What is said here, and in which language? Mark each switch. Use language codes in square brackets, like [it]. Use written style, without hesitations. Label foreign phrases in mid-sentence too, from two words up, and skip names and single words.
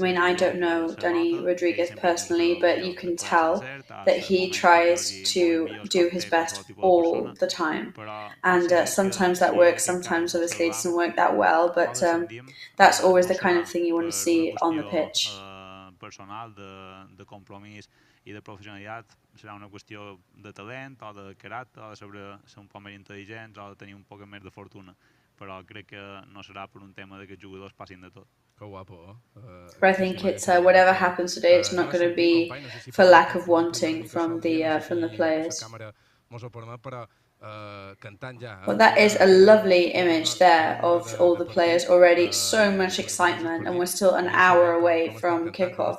[en] I mean, I don't know Dani Rodríguez personally, but you can tell that he tries to do his best all the time. And sometimes that works, sometimes obviously it doesn't work that well, but that's always the kind of thing you want to see on the pitch. [ca] Personal, de compromís i de professionalitat, serà una qüestió de talent o de caràcter, o de saber ser un poc més intel·ligents o de tenir un poc més de fortuna, però crec que no serà per un tema de que els jugadors passin de tot. Que guapo, [en] But I think it's whatever happens today, it's not going to be for lack of wanting from the players. Well, that is a lovely image there of all the players already. So much excitement, and we're still an hour away from kickoff.